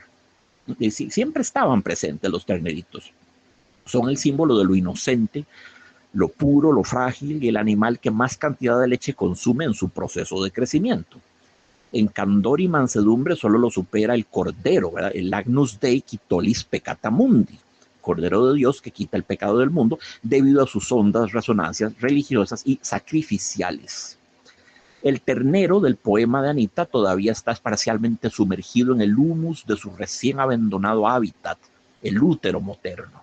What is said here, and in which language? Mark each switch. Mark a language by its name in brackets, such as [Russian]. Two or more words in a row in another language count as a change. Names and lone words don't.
[Spanish] Y siempre estaban presentes los terneritos. Son el símbolo de lo inocente, lo puro, lo frágil y el animal que más cantidad de leche consume en su proceso de crecimiento. En candor y mansedumbre solo lo supera el cordero, ¿verdad? [Latin] El Agnus Dei qui tollis peccata mundi, [Spanish] Cordero de Dios que quita el pecado del mundo debido a sus hondas resonancias religiosas y sacrificiales. El ternero del poema de Anita todavía está parcialmente sumergido en el humus de su recién abandonado hábitat, el útero materno.